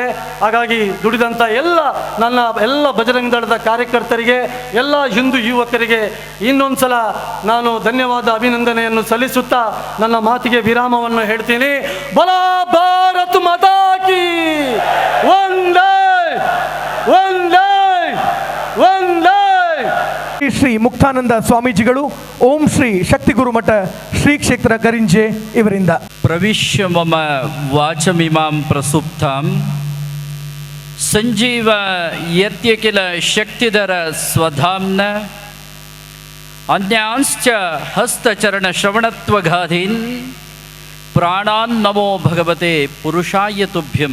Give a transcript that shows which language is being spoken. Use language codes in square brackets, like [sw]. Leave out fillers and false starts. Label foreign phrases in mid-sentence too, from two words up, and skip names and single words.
[kn] ಹಾಗಾಗಿ ದುಡಿದಂಥ ನನ್ನ ಎಲ್ಲ ಬಜರಂಗ ದಳದ ಕಾರ್ಯಕರ್ತರಿಗೆ, ಎಲ್ಲ ಹಿಂದೂ ಯುವಕರಿಗೆ ಇನ್ನೊಂದ್ಸಲ ನಾನು ಧನ್ಯವಾದ ಅಭಿನಂದನೆಯನ್ನು ಸಲ್ಲಿಸುತ್ತಾ ನನ್ನ ಮಾತಿಗೆ ವಿರಾಮವನ್ನು ಹೇಳ್ತೀನಿ. [hi] बला भारत माता की वंदे वंदे वंदे. [kn] ಶ್ರೀ ಮುಕ್ತಾನಂದ ಸ್ವಾಮೀಜಿಗಳು, ಓಂ ಶ್ರೀ ಶಕ್ತಿ ಗುರುಮಠ ಶ್ರೀ ಕ್ಷೇತ್ರ ಕರಿಂಜೆ ಇವರಿಂದ [sa] ಪ್ರವಿಶ್ಯ ಮಮ ವಾಚಮಿಮಾಂ ಪ್ರಸುಪ್ತಾಂ ಸಂಜೀವ ಯತ್ಯಕಿಲ ಶಕ್ತಿಧರ ಸ್ವಧಾಮ್ನ ಅನ್ಯಾಂಶ್ಚ ಹಸ್ತಚರಣ ಶ್ರವಣತ್ವಗಾಧೀನ್ ಪ್ರಾಣಾನ್ ನಮೋ ಭಗವತೆ ಪುರುಷಾಯ ತುಭ್ಯಂ.